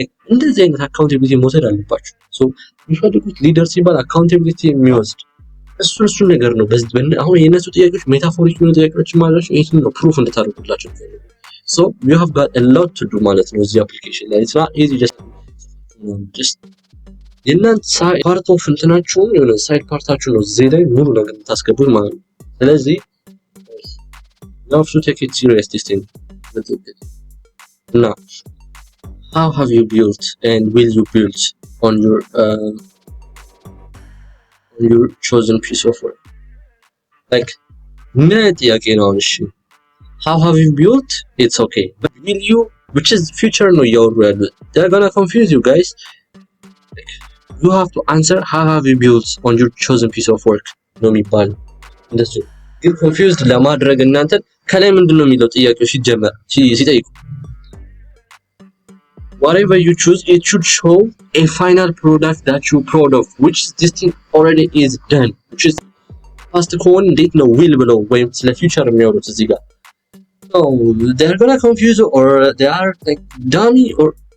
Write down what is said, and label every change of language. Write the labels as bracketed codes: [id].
[am] እንደዚህ አይነት አካውንታቢሊቲ መውሰድ አለባችሁ። ሶ የሚፈልጉት ሊደር ሲባል አካውንታቢሊቲ የሚወስድ እሱ ነገር ነው። አሁን የነሱ ጥያቄዎች ሜታፎሪክ የሆኑ ጥያቄዎች ማለት ነው። ይሄን ነው ፕሩፍ እንድታደርጉላችሁ። [en] So you have got a lot to do [am] ማለት ነው እዚህ አፕሊኬሽን ላይ። [en] it's not easy just [am] የእናንተ ፓርት ኦፍ እንትናችሁን የሆነ ሳይድ ፓርታችሁ ነው እዚህ ላይ ሙሉ ነገር የምታስገቡት ማለት ነው። ስለዚህ [en] you have to take it serious this thing. Now how have you built and will you build on your chosen piece of work? [am] like ምን ጥያቄ ነው እሺ? [en] How have you built? It's okay. But will you, which is future no [am] ያወሩ ያሉት, [en] they're gonna confuse you guys. You have to answer how have you built on your chosen piece of work [am] ነው የሚባለው። እንደሱ ግን [en] confused [am] ለማድረግ እናንተ ከላይ ምንድነው የሚለው ጥያቄው ሲጀመር ሲጠይቁ [en] whatever you choose it should show a final product that you're proud of, which this thing already is done, which is past [am] ከሆነ እንዴት ነው [en] will [am] ብለው ወይም ስለ [en] future [am] የሚያወሩት እዚህ ጋር [en] no, they're gonna confuse you or they are like dummy or